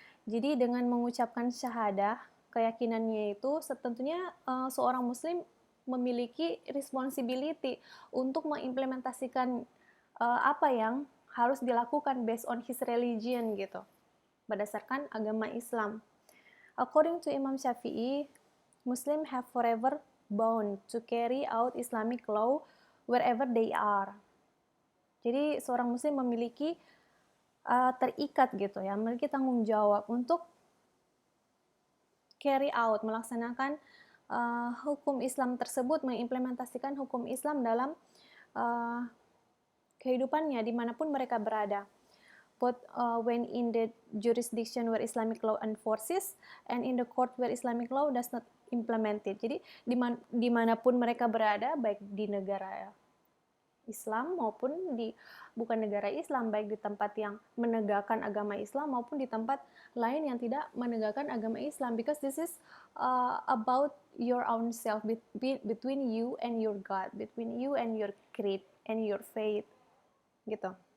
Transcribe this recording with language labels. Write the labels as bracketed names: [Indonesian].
[Indonesian] Jadi dengan mengucapkan syahadah, keyakinannya itu tentunya seorang muslim memiliki responsibility untuk mengimplementasikan apa yang harus dilakukan [English] based on his religion [Indonesian] gitu, berdasarkan agama Islam. [English] According to Imam Syafi'i, Muslim have forever bound to carry out Islamic law wherever they are. [Indonesian] Jadi seorang muslim memiliki terikat gitu ya, memiliki tanggung jawab untuk [English] carry out, [Indonesian] melaksanakan hukum Islam tersebut, mengimplementasikan hukum Islam dalam kehidupannya dimanapun mereka berada. [English] Both when in the jurisdiction where Islamic law enforces and in the court where Islamic law does not implement it. [Indonesian] Jadi dimanapun mereka berada, baik di negara Islam maupun di bukan negara Islam, baik di tempat yang menegakkan agama Islam maupun di tempat lain yang tidak menegakkan agama Islam, [English] because this is about your own self, between you and your God, between you and your creed and your faith [Indonesian] gitu.